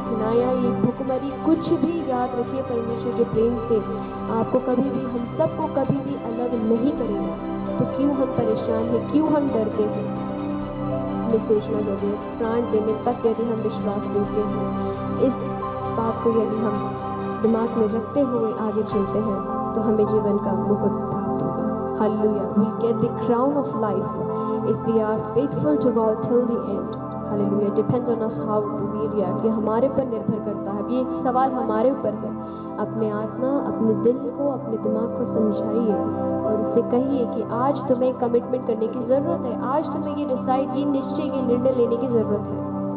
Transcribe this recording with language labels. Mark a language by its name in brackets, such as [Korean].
[Hindi] कठिनाइयाँ, ये भुखमरी, कुछ भी याद रखिए, परमेश्वर के प्रेम से आपको कभी भी, हम सबको कभी भी अलग नहीं करेगा। तो क्यों हम परेशान हैं, क्यों हम डरते हैं? हमें सोचना जरूरी है। प्राण देने तक यदि हम विश्वास योग्य हैं, इस बात को यदि हम दिमाग में रखते हुए आगे चलते हैं, तो हमें जीवन का मुकुट प्राप्त होगा। Hallelujah. [English] We'll get the crown of life if we are faithful to God till the end. [Hindi] Hallelujah. [English] Depends on us how we react. [Hindi] ये हमारे पर निर्भर करता है। ये एक सवाल हमारे ऊपर है। अपने आत्मा, अपने दिल को, अपने दिमाग को समझाइए और इसे कहिए कि आज तुम्हें कमिटमेंट करने की ज़रूरत है। आज तुम्हें ये डिसाइड, ये निश्चय, ये निर्णय लेने की ज़रूरत है।